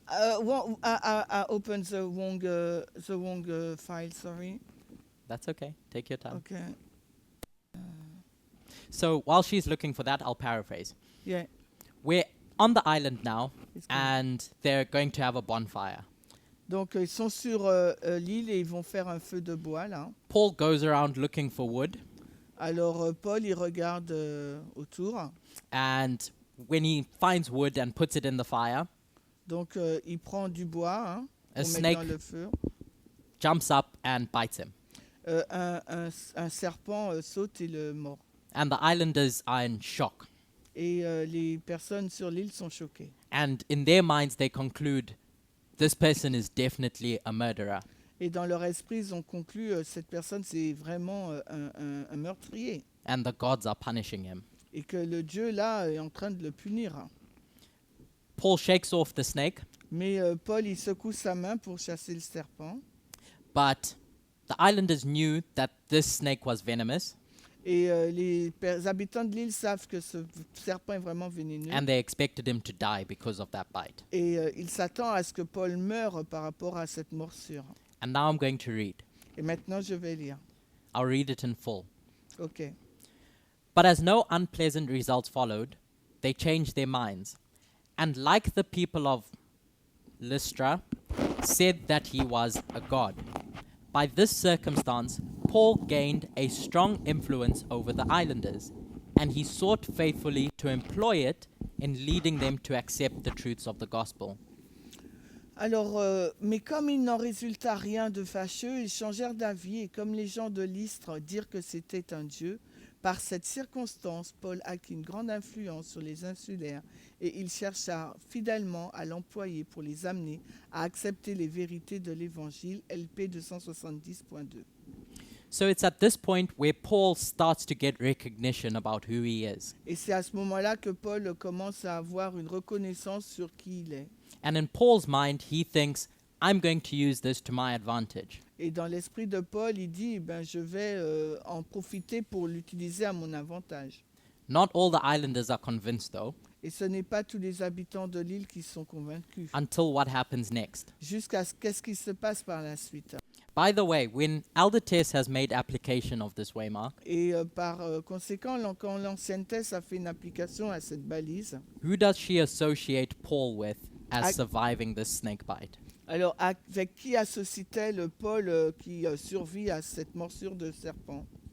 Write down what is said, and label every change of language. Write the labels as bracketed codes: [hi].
[en] I opened the wrong file, sorry. That's okay. Take your time. Okay. So while she's looking for that, I'll paraphrase. Yeah. We're on the island now, It's good. and they're going to have a bonfire. [fr] Donc ils sont sur l'île et ils vont faire un feu de bois là. [en] Paul goes around looking for wood, [fr] Alors Paul il regarde autour. [en] and when he finds wood and puts it in the fire, [fr] Donc il prend du bois hein, [en] a [fr] pour mettre [en] snake [fr] dans le feu. [en] jumps up and bites him. [fr] Un serpent saute et le mord. [en] And the islanders are in shock. [fr] Et les personnes sur l'île sont choquées. [en] And in their minds, they conclude this person is definitely a murderer. [fr] Et dans leur esprit, ils ont conclu cette personne c'est vraiment un meurtrier. [en] And the gods are punishing him. [fr] Et que le Dieu là est en train de le punir. [en] Paul shakes off the snake, [fr] Mais Paul il secoue sa main pour chasser le serpent. [en] but the islanders knew that this snake was venomous, [fr] Et les habitants de l'île savent que ce serpent est vraiment vénéneux. [en] and they expected him to die because of that bite. [fr] Et il s'attend à ce que Paul meure par rapport à cette morsure. [en] And now I'm going to read. [fr] Et maintenant, je vais lire. [en] I'll read it in full. OK. But as no unpleasant results followed, they changed their minds, and like the people of Lystra, said that he was a god. By this circumstance, Paul gained a strong influence over the islanders, and he sought faithfully to employ it in leading them to accept the truths of the gospel. [fr] Alors, mais comme il n'en résulta rien de fâcheux, ils changèrent d'avis, et comme les gens de Lystre dirent que c'était un dieu, par cette circonstance, Paul acquit une grande influence sur les insulaires, et il chercha fidèlement à l'employer pour les amener à accepter les vérités de l'Évangile, LP 270.2. [en] So it's at this point where Paul starts to get recognition about who he is. [fr] Et c'est à ce moment-là que Paul commence à avoir une reconnaissance sur qui il est. [en] And in Paul's mind, he thinks, I'm going to use this to my advantage. [fr] Et dans l'esprit de Paul, il dit, ben, je vais en profiter pour l'utiliser à mon avantage. [en] Not all the islanders are convinced, though, [fr] Et ce n'est pas tous les habitants de l'île qui sont convaincus. [en] until what happens next. [fr] Jusqu'à qu'est-ce qui se passe par la suite. [en] By the way, when Elder Tess has made application of this waymark, [fr] Et par conséquent, quand l'ancienne thèse a fait une application à cette balise, [en] who does she associate Paul with as I- surviving this snake bite? [fr] alors avec qui associe-t-elle Paul qui survit à cette morsure de serpent?